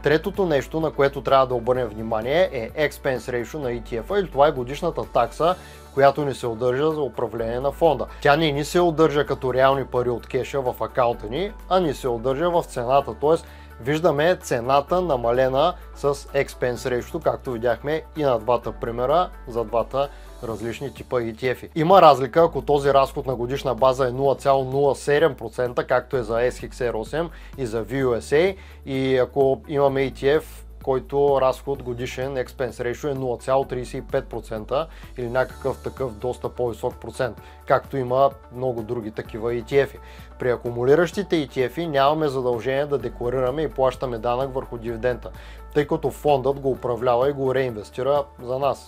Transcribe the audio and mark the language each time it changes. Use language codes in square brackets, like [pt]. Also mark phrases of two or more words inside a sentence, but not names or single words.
[bg] Третото нещо, на което трябва да обърнем внимание, е [en] Expense Ratio [bg] на ETF-а, или това е годишната такса, която ни се удържа за управление на фонда. Тя не ни се удържа като реални пари от кеша в акаунта ни, а ни се удържа в цената, т.е. виждаме цената намалена с [en] expense ratio, [bg] както видяхме и на двата примера за двата различни типа ETF-и. Има разлика, ако този разход на годишна база е 0,07%, както е за SHXR8 и за VUSA, и ако имаме ETF, който разход годишен [en] expense ratio [bg] е 0,35% или някакъв такъв доста по-висок процент, както има много други такива ETF-и. При акумулиращите ETF-и нямаме задължение да декларираме и плащаме данък върху дивидента, тъй като фондът го управлява и го реинвестира за нас.